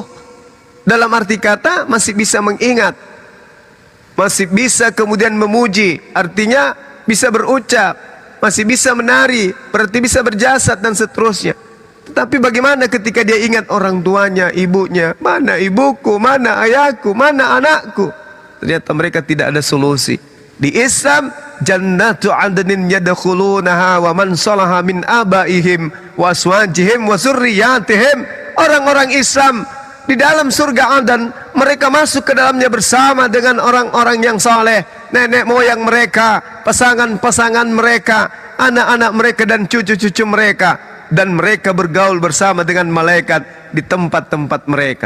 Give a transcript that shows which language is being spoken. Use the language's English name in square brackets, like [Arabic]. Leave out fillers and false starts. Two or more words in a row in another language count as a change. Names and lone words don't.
[Indonesian] Dalam arti kata masih bisa mengingat, masih bisa kemudian memuji, artinya bisa berucap, masih bisa menari, berarti bisa berjasad dan seterusnya. Tetapi bagaimana ketika dia ingat orang tuanya, ibunya, mana ibuku, mana ayahku, mana anakku? Ternyata mereka tidak ada solusi. Di Islam, [Arabic] جنات عدن يدخلونها ومن صلح من آبائهم وأزواجهم وذرياتهم. [Indonesian] Orang-orang Islam di dalam surga Adan, mereka masuk ke dalamnya bersama dengan orang-orang yang saleh, nenek moyang mereka, pasangan-pasangan mereka, anak-anak mereka dan cucu-cucu mereka. Dan mereka bergaul bersama dengan malaikat di tempat-tempat mereka.